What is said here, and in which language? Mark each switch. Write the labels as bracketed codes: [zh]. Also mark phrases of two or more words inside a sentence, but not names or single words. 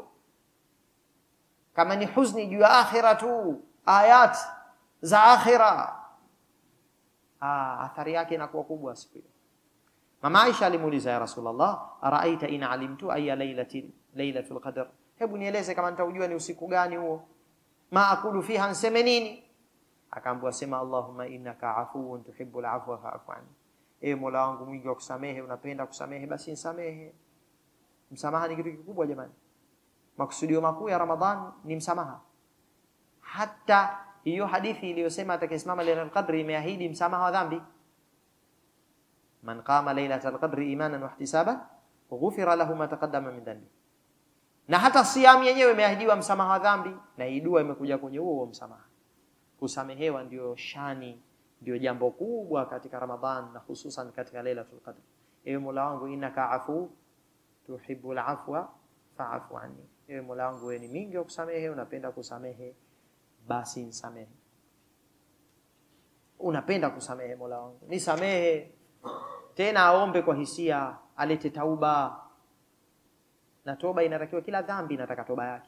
[sw] Kama ni huzuni juu ya akhira tu, ayat za akhira, athari yake inakuwa kubwa siku hiyo. Mama Aisha alimuuliza, [ar] يا رسول الله أرأيت إن علمت أي ليلة القدر, [sw] hebu nieleze kama nitaujua ni usiku gani huo, [ar] ما أقول فيها, [sw] nseme nini? Akaambiwa, sema [ar] اللهم إنك عفو تحب العفو فاعف عني, [sw] ewe Mola wangu mwingi wa kusamehe, unapenda kusamehe, basi nisamehe. Msamaha ni kitu kikubwa jamani. Makusudio makuu ya Ramadhan ni msamaha. Hata hiyo hadithi iliyosema atakayesimama [ar] ليلة القدر [sw] imeahidi msamaha wa dhambi. [ar] من قام ليلة القدر إيمانا واحتسابا غفر له ما تقدم من ذنبه. [sw] Na hata siamu yenyewe imeahidiwa msamaha wa dhambi, na hii dua imekuja kwenye huo msamaha. Kusamehewa ndio shani, ndio jambo kubwa katika Ramadhan, na hususan katika [ar] ليلة القدر. [sw] Ewe Mola wangu, [ar] إنك عفو تحب العفو فاعف عني, [sw] ewe Mola wangu wewe ni mingi wa kusamehe, unapenda kusamehe, basi nisamehe. Unapenda kusamehe Mola wangu, nisamehe. Tena aombe kwa hisia, alete tauba. Na toba inatakiwa, kila dhambi inataka toba yake.